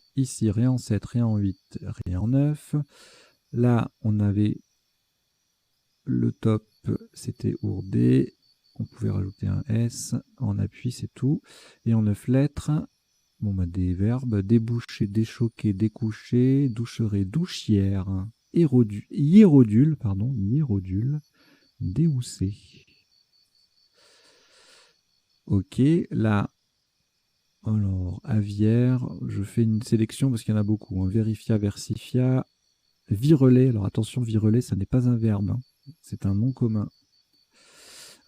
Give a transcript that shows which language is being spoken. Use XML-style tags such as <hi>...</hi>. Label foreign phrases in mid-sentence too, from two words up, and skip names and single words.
<fr>Ici, rien en 7, rien en 8, rien en 9. Là, on avait le top, c'était ourdé. On pouvait rajouter un S. En appui, c'est tout. Et en 9 lettres, bon, bah, des verbes, déboucher, déchoquer, découcher, doucherer, douchière, hiérodule, déhousser. Ok, là, alors, aviaire, je fais une sélection parce qu'il y en a beaucoup. Verifia, versifia, virelet. Alors attention, virelet, ça n'est pas un verbe, c'est un nom commun.</fr>